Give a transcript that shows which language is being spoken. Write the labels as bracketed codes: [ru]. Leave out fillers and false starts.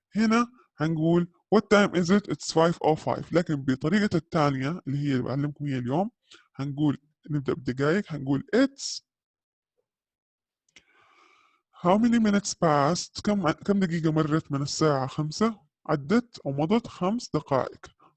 [ar] هنا هنقول [en] what time is it? It's 5:05. [ar] لكن بطريقة الثانية اللي هي اللي بعلمكم هي اليوم، هنقول نبدأ بدقائق. هنقول [en] it's how many minutes passed. [ar] كم دقيقة مرت من الساعة 5؟ عدت أو مضت 5 دقائق.